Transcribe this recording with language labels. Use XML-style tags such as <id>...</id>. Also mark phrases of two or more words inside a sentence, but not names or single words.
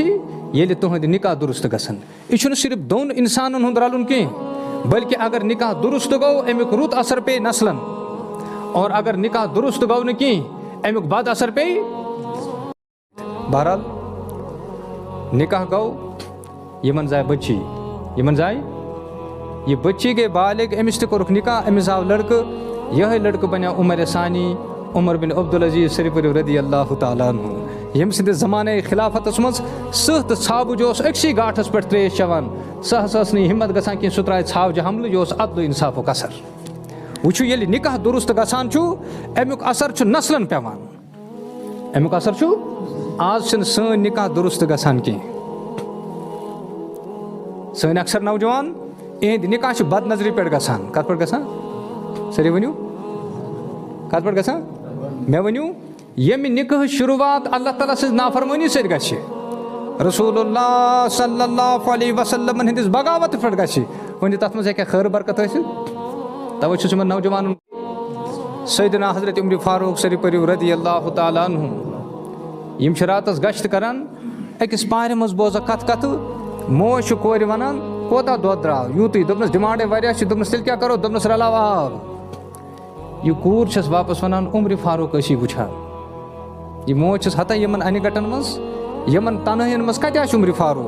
<ks>ییٚلہِ تُہنٛدِ نکاح درست گژھن. یہِ چھُنہٕ صرف دۄن انسانن ہُنٛد رلُن کینٛہہ, بلکہِ اگر نکاح درست گوٚو امیُک رُت اثر پیٚیہِ نسلن, اور اگر نکاح درست گوٚو نہٕ کینٛہہ امیُک بد اثر پیٚیہِ. بہرحال نکاح گوٚو, یِمن زاے بچی, یِمن زاے یہِ بچی گٔے بالغ, أمِس تہِ کوٚرُکھ نکاح, أمِس آو لڑکہٕ, یِہوٚے لڑکہٕ بنیو عمر ثانی, عمر بن عبدالعزیز شریف</ks> <ar>رضی اللہ تعالیٰ عنہ,</ar> <ks>ییٚمہِ سٕنٛدِس زمانے خِلافتس منٛز سٕہ تہٕ ژھاوٕج اوس أکسٕے گاٹھس پٮ۪ٹھ ترٛیش چٮ۪وان. سُہ ہسا ٲس نہٕ ہمت گژھان کینٛہہ سُہ ترٛایہِ ژھاوجہِ حملہٕ, یہِ اوس عدلہٕ انصافُک اثر. وٕچھِو ییٚلہِ نکاح درست گژھان چھُ امیُک اثر چھُ نسلن پٮ۪وان, امیُک اثر چھُ. آز چھِنہٕ سٲنۍ نکاح درست گژھان کینٛہہ. سٲنۍ اکثر نوجوان یِہنٛدۍ نکاح چھِ بد نظری پٮ۪ٹھ گژھان. کتھ پٮ۪ٹھ گژھان؟ سٲری ؤنِو کتھ پٮ۪ٹھ گژھان؟ مےٚ ؤنِو ییٚمہِ نکاحٕچ شروعات اللہ تعالیٰ سٕنٛز نافرمٲنی سۭتۍ گژھِ, رسول اللہ</ks> <ar>صلی اللہ علیہ</ar> <ks>وسلمن ہٕنٛدِس بغاوتہٕ پٮ۪ٹھ گژھِ, ؤنِو تتھ منٛز ہیٚکیٛاہ خٲر برکت ٲسِتھ؟ توے چھُس یِمن نوجوانن سیدنا حضرت عمر فاروق شریف</ks> <ar>رضی اللہ تعالیٰ عنہ,</ar> <ks>یِم چھِ راتس گشت کران, أکِس پارِ منٛز بوزکھ کتھٕ, موج چھِ کورِ ونان کوتاہ دۄد درٛاو, یوٗتٕے. دوٚپنس ڈِمانڈے واریاہ چھِ. دوٚپنس تیٚلہِ کیٛاہ کرو؟ دوٚپنس رلاو آب. یہِ کوٗر چھس واپس ونان عمرِ فاروق ٲسی وٕچھان. یہِ موج چھس ہتان یِمن انہِ گٹن منٛز, یِمن تنہٲین منٛز کتہِ آسہِ عمرِ فاروق.</ks>